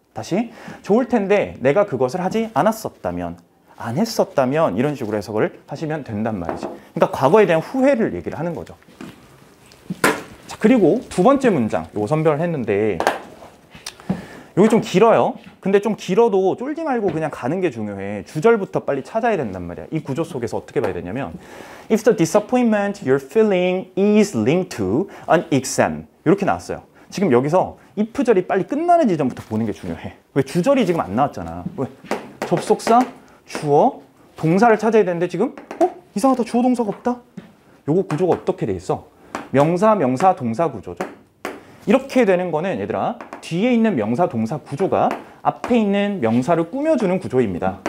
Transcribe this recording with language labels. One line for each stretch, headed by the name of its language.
Korean: 다시 좋을 텐데 내가 그것을 하지 않았었다면, 안 했었다면 이런 식으로 해석을 하시면 된단 말이지. 그러니까 과거에 대한 후회를 얘기를 하는 거죠. 자, 그리고 2번째 문장 요거 선별을 했는데 여기 좀 길어요. 근데 좀 길어도 쫄지 말고 그냥 가는 게 중요해. 주절부터 빨리 찾아야 된단 말이야. 이 구조 속에서 어떻게 봐야 되냐면
English: If the disappointment you're feeling is linked to an exam
Korean: 이렇게 나왔어요. 지금 여기서 if절이 빨리 끝나는 지점부터 보는 게 중요해. 왜? 주절이 지금 안 나왔잖아. 왜? 접속사, 주어, 동사를 찾아야 되는데 지금 이상하다. 주어 동사가 없다? 요거 구조가 어떻게 돼 있어? 명사, 명사, 동사 구조죠. 이렇게 되는 거는 얘들아 뒤에 있는 명사 동사 구조가 앞에 있는 명사를 꾸며주는 구조입니다.